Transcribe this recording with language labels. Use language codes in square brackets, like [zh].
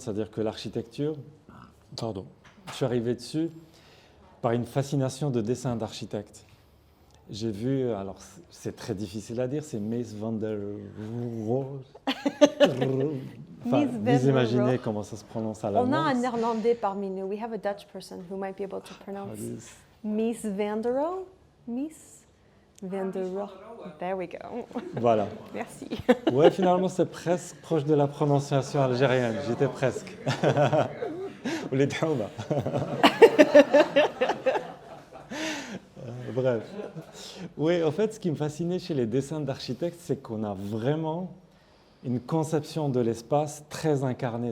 [fr] C'est-à-dire que l'architecture, je suis arrivé dessus par une fascination de dessin d'architecte. J'ai vu, alors c'est très difficile à dire, c'est Mies van der Rohe. Vous imaginez comment ça se prononce à l'allemand. On a un néerlandais parmi nous. [en] We have a Dutch person who might be able to pronounce Mies van der Rohe. Mies van der Rohe. There we go. [fr] Voilà. Merci. Ouais, finalement, c'est presque proche de la prononciation algérienne. J'étais presque. Ou les Daouma. Bref. Oui, en fait, ce qui me fascinait chez les dessins d'architectes, c'est qu'on a vraiment une conception de l'espace très incarnée.